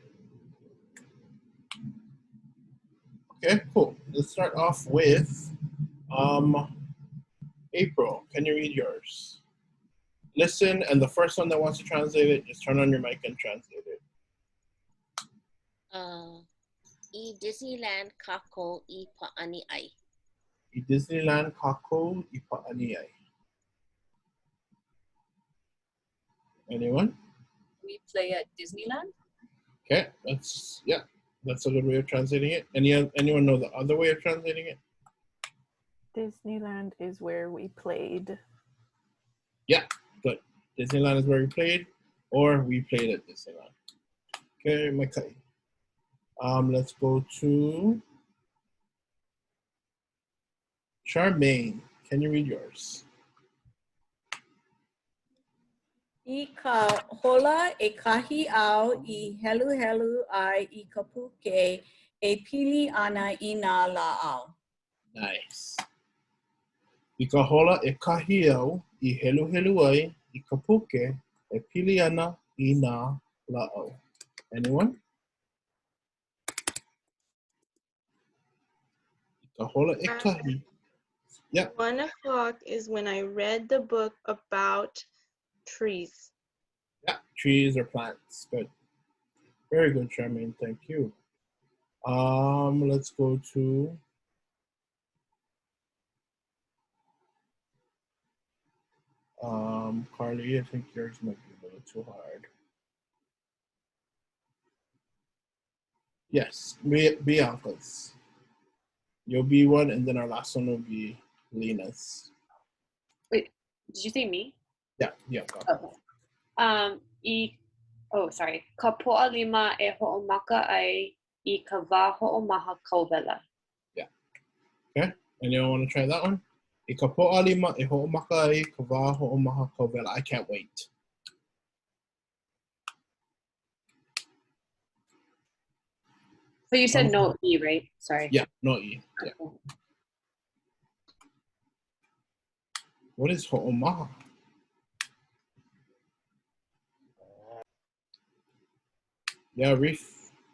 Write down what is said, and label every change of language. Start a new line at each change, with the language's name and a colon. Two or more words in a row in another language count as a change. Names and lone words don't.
English: Okay, cool. Let's start off with April. Can you read yours? Listen, and the first one that wants to translate it, just turn on your mic and translate it.
Hawaiian: I Disneyland kākou I pa'ani ai. I Disneyland kākou I pa'ani ai.
English: Anyone? We play at Disneyland. Okay, that's a good way of translating it. Anyone know the other way of translating it? Disneyland is where we played. Yeah, good. Disneyland is where we played, or we played at Disneyland. Okay, Makai. Let's go to Charmaine. Can you read yours?
Hawaiian: I ka hola e kahi au I helu helu ai I ka puke e pili ana I nā lāʻau.
English: Nice.
Hawaiian: I ka hola e kahi au I helu helu ai I ka puke e pili ana I nā lāʻau. Anyone? I ka hola e kahi.
English: Yeah. 1 o'clock is when I read the book about trees. Yeah, trees or plants. Good. Very good, Charmaine. Thank you. Let's go to Carly. I think yours might be a little too hard. Yes, Bianca's. You'll be one, and then our last one will be Lena's. Wait, did you say me? Yeah. Okay. I oh, sorry.
Hawaiian: Ka poʻalima e hoʻomaka ai I ka wā hoʻomaha kauwela.
English: Yeah. Okay. Anyone want to try that one?
Hawaiian: I ka poʻalima e hoʻomaka ai ka wā hoʻomaha kauwela.
English: I can't wait. So you said no E, right? Sorry. Yeah, no E. Yeah. Okay. What is ho'omaha? Yeah, Reef.